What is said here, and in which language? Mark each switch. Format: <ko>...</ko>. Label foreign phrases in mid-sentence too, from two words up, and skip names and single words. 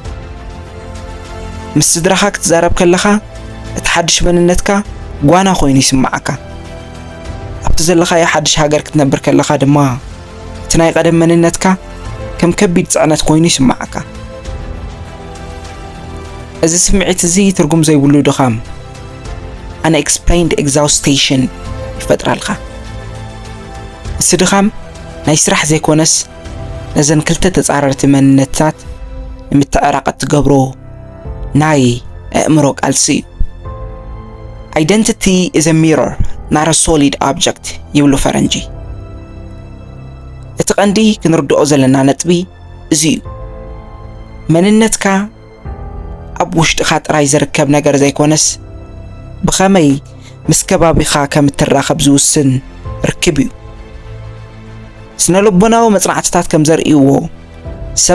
<ti>ምስ ስድራኻ ክትዛረብ ከለኻ እቲ ሓድሽ መንነትካ ጓና ኮይኑ ይስማዓካ። ኣብቲ ዘለኻዮ ሓድሽ ሃገር ክትነብር ከለኻ ድማ እቲ ናይ ቀደም መንነትካ ከም ከቢድ ፅዕነት ኮይኑ ይስማዓካ። እዚ ስምዒት እዚ ትርጉም ዘይብሉ ድኻም</ti> <en>unexplained exhaustion</en> <ti>ይፈጥራልካ። እዚ ድኻም ናይ ስራሕ ዘይኮነስ ነዘን ክልተ ተጻረርቲ መንነታት ንምትዕራቕ ትገብሮ ናይ ኣእምሮ ቃልሲ እዩ።</ti> <en>Identity is a mirror, not a solid object</en> <ti>ይብሉ ፈረንጂ። እቲ ቀንዲ ክንርድኦ ዘለና ነጥቢ እዚ እዩ። መንነትካ ኣብ ውሽጥኻ ጥራይ ዝርከብ ነገር ዘይኮነስ ብኸመይ ምስ ከባቢኻ ከም እትራኸብ ዝውስን ርክብ እዩ። ስነ ልቦናዊ መጽናዕትታት ከም ዘርእይዎ ሰብ</ti>